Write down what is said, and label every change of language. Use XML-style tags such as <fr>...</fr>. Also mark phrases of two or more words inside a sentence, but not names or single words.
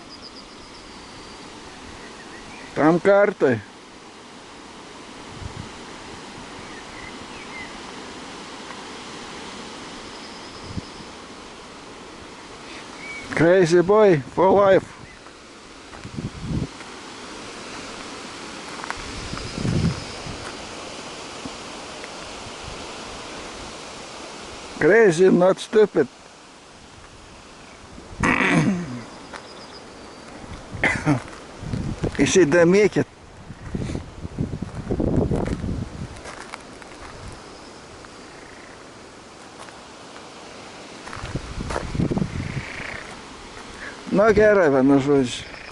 <lt>Tam kartai.</lt> <en>Crazy boy for life. Crazy, not stupid.</en> <lt>Įsidėmėkit. Nu gerai, vienu žodžiu.</lt>